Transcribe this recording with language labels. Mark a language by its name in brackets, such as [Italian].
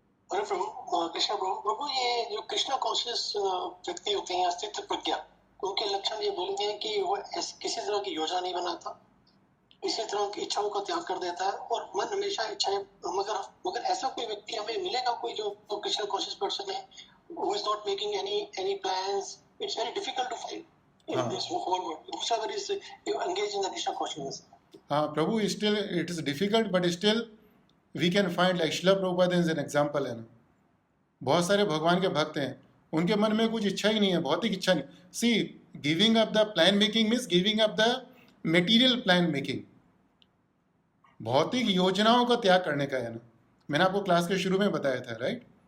[Hindi] अरे प्रभु, कृष्णा प्रभु, ये जो कृष्णा कॉन्शियस व्यक्ति होते हैं, अस्तित्व प्रज्ञा, उनके लक्षण ये बोलेंगे कि वो किसी तरह की योजना नहीं बनाता, इसी तरह की इच्छाओं का त्याग कर देता है, और मन हमेशा इच्छाएं, मगर ऐसा कोई व्यक्ति हमें मिलेगा कोई जो कृष्ण कॉन्शियस पर्सन है, [English] who is not making any plans. It's very difficult to find in this whole world whosoever is engaged in the Krishna consciousness. [Hindi] हाँ प्रभु, [English] still it is difficult, but still we can find, like Srila Prabhupada is an example, [Hindi] है ना. बहुत सारे भगवान के भक्त हैं, उनके मन में कुछ इच्छा ही नहीं है, भौतिक इच्छा नहीं. [English] See, giving up the plan making means giving up the material plan making. [Hindi] भौतिक योजनाओं का त्याग करने का, है ना. मैंने आपको क्लास के शुरू में बताया था. राइट.